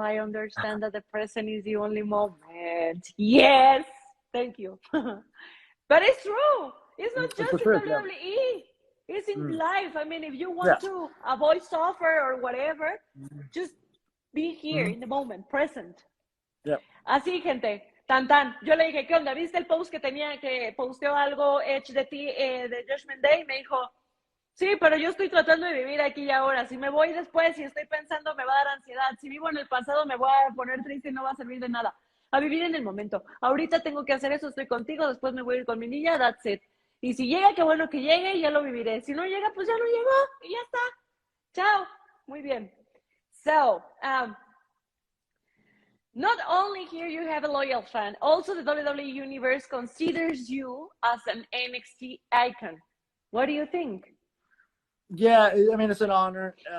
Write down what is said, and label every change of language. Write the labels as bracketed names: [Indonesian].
[English] I understand that the present is the only moment. Yes, thank you. But it's true. It's not just in WWE. It's in life. I mean, if you want to avoid suffer or whatever, just be here in the moment, present. [Spanish] Así, gente. Tan. Yo le dije, ¿qué onda? ¿Viste el post que posteó algo Edge de ti, de Judgment Day? Y me dijo, sí, pero yo estoy tratando de vivir aquí y ahora. Si me voy después, si estoy pensando, me va a dar ansiedad. Si vivo en el pasado, me voy a poner triste y no va a servir de nada. A vivir en el momento. Ahorita tengo que hacer eso, estoy contigo, después me voy a ir con mi niña, [English] that's it. [Spanish] Y si llega, qué bueno que llegue y ya lo viviré. Si no llega, pues ya no llegó y ya está. Chao. Muy bien. [English] So, not only here you have a loyal fan, also the WWE Universe considers you as an NXT icon. What do you think? Yeah, I mean, it's an honor.